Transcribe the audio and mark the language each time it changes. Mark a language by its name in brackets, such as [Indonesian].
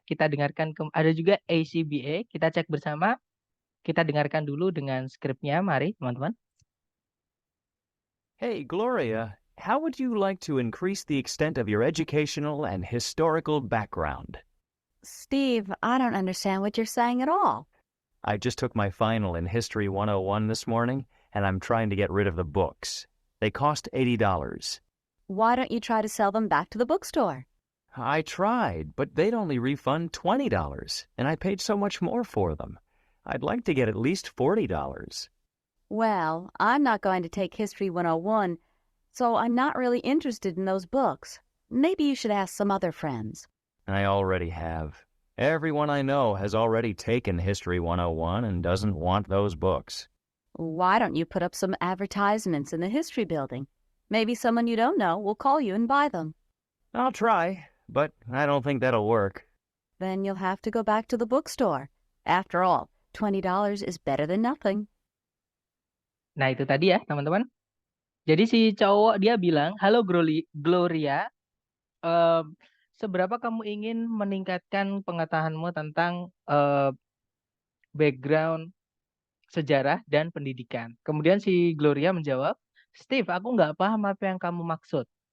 [Indonesian] Kita dengarkan, ada juga ACBA. Kita cek bersama. Kita dengarkan dulu dengan skripnya. Mari, teman-teman. [English] Hey, Gloria, how would you like to increase the extent of your educational and historical background? Steve, I don't understand what you're saying at all. I just took my final in History 101 this morning, and I'm trying to get rid of the books. They cost $80. Why don't you try to sell them back to the bookstore? I tried, but they'd only refund $20, and I paid so much more for them. I'd like to get at least $40. Well, I'm not going to take History 101, so I'm not really interested in those books. Maybe you should ask some other friends. I already have. Everyone I know has already taken History 101 and doesn't want those books. Why don't you put up some advertisements in the history building? Maybe someone you don't know will call you and buy them. I'll try, but I don't think that'll work. Then you'll have to go back to the bookstore. After all, $20 is better than nothing. [Indonesian] Nah, itu tadi ya, teman-teman. Jadi si cowok dia bilang, "Halo Gloria, seberapa kamu ingin meningkatkan pengetahuanmu tentang background sejarah dan pendidikan?" Kemudian si Gloria menjawab, "Steve, aku nggak paham apa yang kamu maksud."